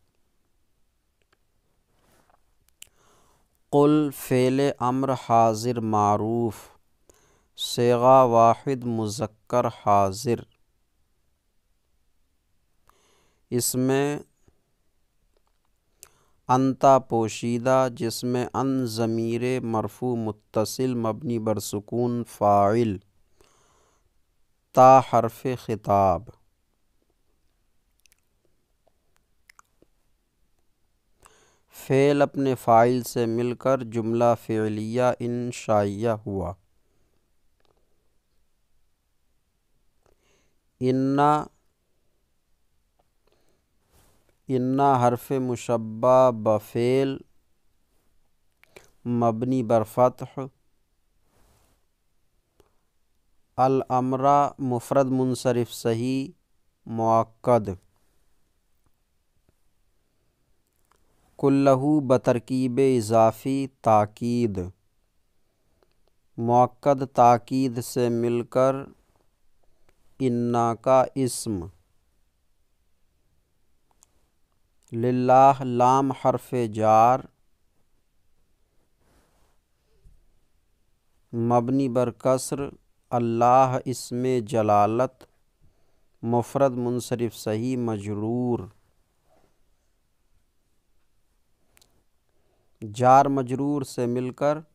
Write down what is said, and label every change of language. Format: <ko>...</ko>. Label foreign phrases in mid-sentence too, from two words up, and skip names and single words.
<ur>قل فعل امر حاضر معروف، صیغہ واحد مذکر حاضر، اس میں انتا پوشیدہ جس میں ان ضمیر مرفوع متصل مبنی بر سکون فاعل، تا حرف خطاب، فعل اپنے فاعل سے مل کر جملہ فعلیہ انشائیہ ہوا۔ انا حرف مشبہ بفعل مبنی بر فتح، الامر مفرد منصرف صحیح مؤکد، کلہ بترکیب اضافی تاکید، مؤکد تاکید سے مل کر انا کا اسم، للہ لام حرف جار مبنی بر کسر، اللہ اسم جلالت مفرد منصرف صحیح مجرور، جار مجرور سے مل کر</ur>